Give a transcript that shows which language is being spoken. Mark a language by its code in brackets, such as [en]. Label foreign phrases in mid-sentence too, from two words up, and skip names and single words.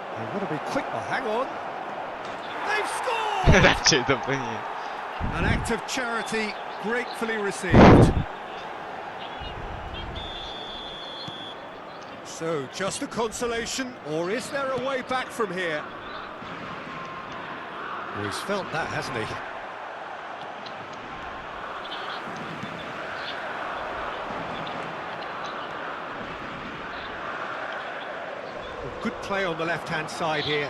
[en] They want to be quick, but hang on. They've they've scored! [sk] Radšej to plní. [en] An act of charity gratefully received. So, just a consolation, or is there a way back from here? Well, he's felt that, hasn't he? Good play on the left-hand side here.